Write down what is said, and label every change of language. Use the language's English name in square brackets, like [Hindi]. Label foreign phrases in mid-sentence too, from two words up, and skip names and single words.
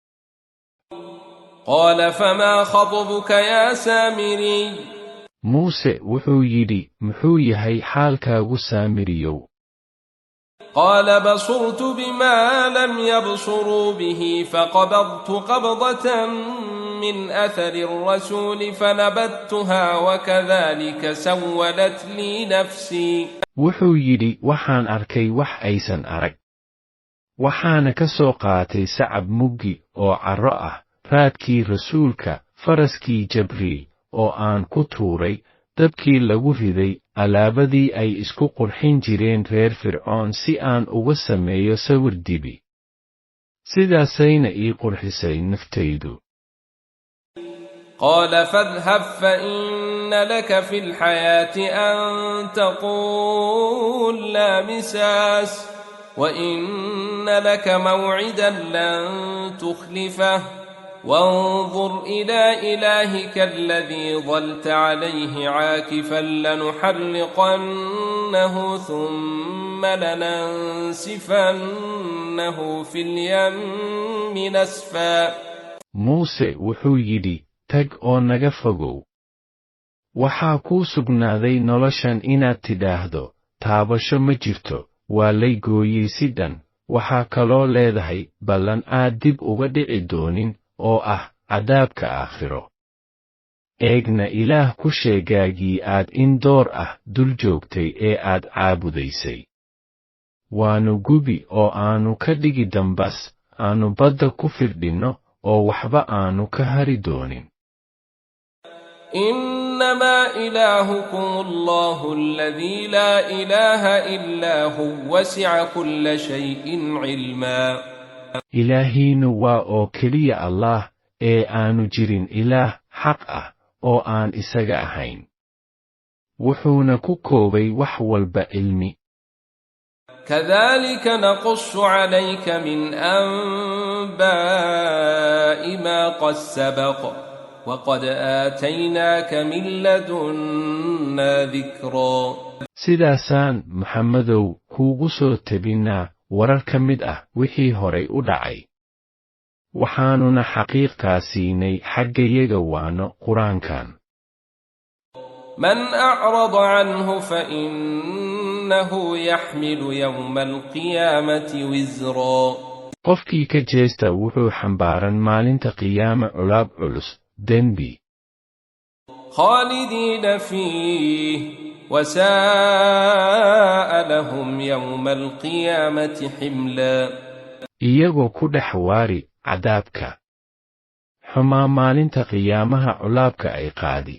[Arabic] قال فما خطبك يا سامري [Somali] muuse wuxuu yidhi muxuu yahay xaalkaagu saamiriyow [Arabic] قال بصرت بما لم يبصروا به فقبضت قبضة من أثر الرسول فنبذتها وكذلك سولت لي نفسي [Somali] wuxuu yidhi waxaan arkay wax aysan arag waxaana ka soo qaatay sacab muggi oo carro ah raadkii rasuulka faraskii Jibriil oo aan ku tuuray dabkii lagu riday alaabadii ay isku qurxin jireen reer fircoon si aan uga sameeyo sawir dibi sidaasayna ii qurxisay naftaydu [Arabic] قال فاذهب فإن لك في الحياة أن تقول لا مساس وإن لك موعدا لن تخلفه وانظر إلى إلهك الذي ظلت عليه عاكفا لنحرقنه ثم لننسفنه في اليم نسفا [Somali] muuse wuxuu yidhi tag oo naga fogow waxaa kuu sugnaaday noloshan inaad tidhaahdo taabasho ma jirto waa lay gooyey si dhan waxaa kaloo leedahay ballan aad dib uga dhici doonin oo ah cadaabka aakhiro eegna ilaah ku sheegaagii aad in door ah dul joogtay ee aad caabudaysay waanu gubi oo aanu ka dhigi dambas aanu badda ku firdhinno oo waxba aanu ka hari doonin [Arabic] إنما إلهكم الله الذي لا إله إلا هو وسع كل شيء علما [Somali] ilaahiinu waa oo keliya allaah ee aanu jirin ilaah xaq ah oo aan isaga ahayn wuxuuna ku koobay wax walba cilmi [Arabic] كذلك نقص عليك من أنباء ما قد سبق وقد آتيناك من لدنا ذكرا [Somali] sidaasaan maxamedow kuugu soo tebinnaa warar ka mid ah wixii horay u dhacay waxaanuna xaqiiqtaa siinay xaggayaga waano qur-aankan [Arabic] من أعرض عنه فإنه يحمل يوم القيامة وزرا [Somali] qofkii ka jeesta wuxuu xambaaran maalinta qiyaama culaab culus dembi [Arabic] خالدين فيه وساء لهم يوم القيامة حملا [Somali] iyagoo ku dhex waari cadaabka xumaa maalinta qiyaamaha culaabka ay qaadi